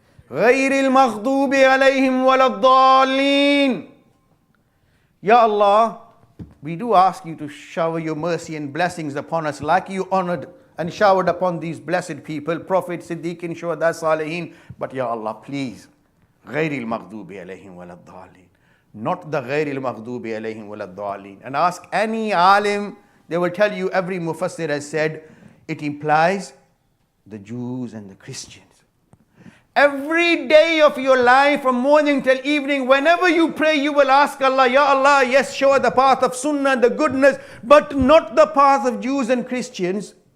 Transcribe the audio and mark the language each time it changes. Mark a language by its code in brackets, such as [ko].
[ar] غَيْرِ الْمَغْضُوبِ عَلَيْهِمْ وَلَا الضَّالِّينَ. [en] Ya Allah, we do ask you to shower your mercy and blessings upon us like you honored and showered upon these blessed people, Prophet, Siddiqin, Shuhada, Salihin. But Ya Allah, please, [ar] غَيْرِ الْمَغْضُوبِ عَلَيْهِمْ وَلَا الضَّالِّينَ. [en] Not the [ar] غَيْرِ الْمَغْضُوبِ عَلَيْهِمْ وَلَا الضَّالِّينَ. [en] And ask any alim, they will tell you, every mufassir has said, it implies the Jews and the Christians. Every day of your life, from morning till evening, whenever you pray, you will ask Allah, Ya Allah, yes, show the path of Sunnah, the goodness, but not the path of Jews and Christians.